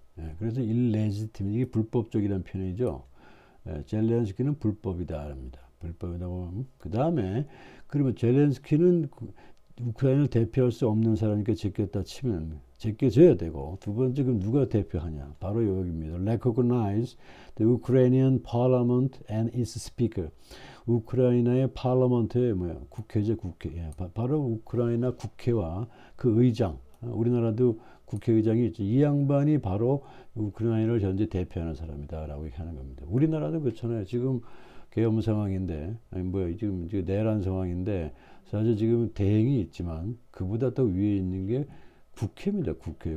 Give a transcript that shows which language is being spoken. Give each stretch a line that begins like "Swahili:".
Korean: 예, 그래서 일레지티미트 이게 불법적이라는 표현이죠. 예, 젤렌스키는 불법이다 합니다. 불법이라고. 그 다음에 그러면 젤렌스키는 우크라이나를 대표할 수 없는 사람이니까 제꼈다 치면 제껴져야 되고 두 번째 그럼 누가 대표하냐? 바로 여기입니다.
English: Recognize the Ukrainian Parliament and its Speaker.
Korean: 우크라이나의 파라먼트의 뭐야? 국회죠, 국회. 예, 바로 우크라이나 국회와 그 의장. 우리나라도 국회의장이 있죠. 이 양반이 바로 우크라이나를 현재 대표하는 사람이다라고 얘기하는 겁니다. 우리나라도 그렇잖아요. 지금 계엄 상황인데, 아니 뭐 지금 내란 상황인데 사실 지금 대행이 있지만 그보다 더 위에 있는 게 국회입니다. 국회.